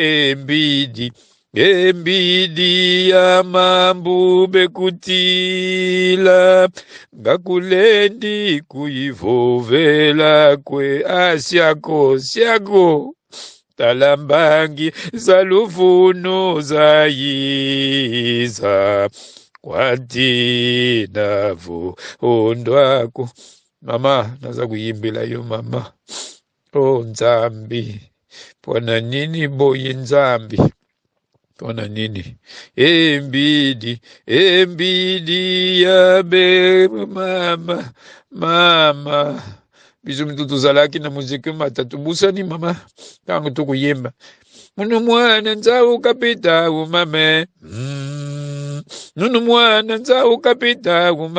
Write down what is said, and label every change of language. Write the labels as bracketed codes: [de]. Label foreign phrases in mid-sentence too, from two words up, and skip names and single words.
[kg] embidi ya mambu bekutila ngakulendi kuivovela kwe syako talambangi zalufunu zayiza kwatina ondwako. [ln] Mama, naza kuyimbila yo mama. Oh Nzambi, pona nini boyi Nzambi, pona nini embidi ya be mama bizu mitutu zalaki na muziki matatu busani mama tangu [kg] tukuyimba munu mwana nzau kapita umame nunu mwana nzau kapita